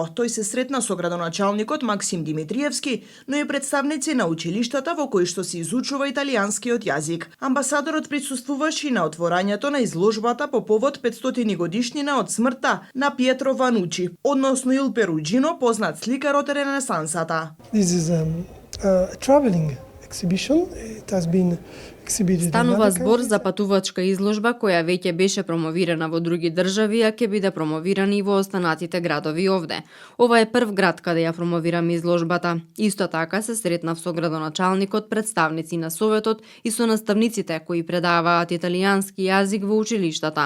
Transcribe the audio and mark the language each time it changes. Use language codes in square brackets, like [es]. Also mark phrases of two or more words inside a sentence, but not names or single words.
[mk] Тој се сретна со градоначалникот Максим Димитриевски, но и представници на училиштата во кои што се изучува италијанскиот јазик. Амбасадорот присуствуваше и на отворањето на изложбата по повод 500 годишнина од смртта на Пиетро Ванучи, односно Ил Перуџино, познат сликар од Ренесансата. [en] This is a traveling exhibition. It has been exhibited. [mk] Станува збор за патувачка изложба која веќе беше промовирана во други држави, а ќе биде промовирана и во останатите градови овде. Ова е прв град каде ја промовираме изложбата. Исто така се сретнав со градоначалникот, представници на Советот и со наставниците кои предаваат италијански јазик во училиштата.